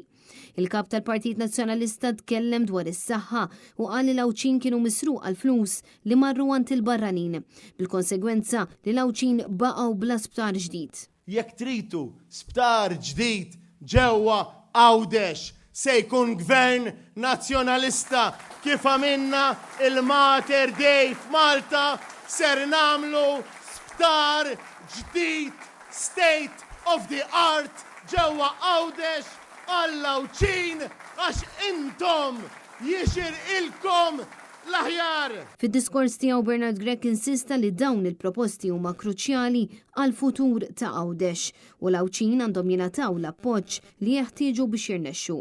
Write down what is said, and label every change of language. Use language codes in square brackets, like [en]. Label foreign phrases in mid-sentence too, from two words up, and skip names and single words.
[mt] Il-kap tal-Partit Nazzjonalista tkellem dwar is-saħħa u qal li l-Għawċin kienu misruq għall-flus li marru għand il-barranin, bil-konsegwenza li l-Għawċin baqgħu bla sptar ġdid. Jekk tritu sptar ġdid ġewwa Għawdex se jkun gvern nazzjonalista kif għamilna il-Mater Dei f'Malta ser nagħmlu sptar ġdid [en] state of the art [mt] ġewwa Għawdex għall-Għawċin għax intom jixir ilkom l-aħjar. Fid-diskors tiegħu Bernard Grech insista li dawn il-proposti huma kruċjali għal futur ta' Għawdex u l-Għawċin għandhom jingħataw l-appoġġ li jeħtieġu biex jirnexxu.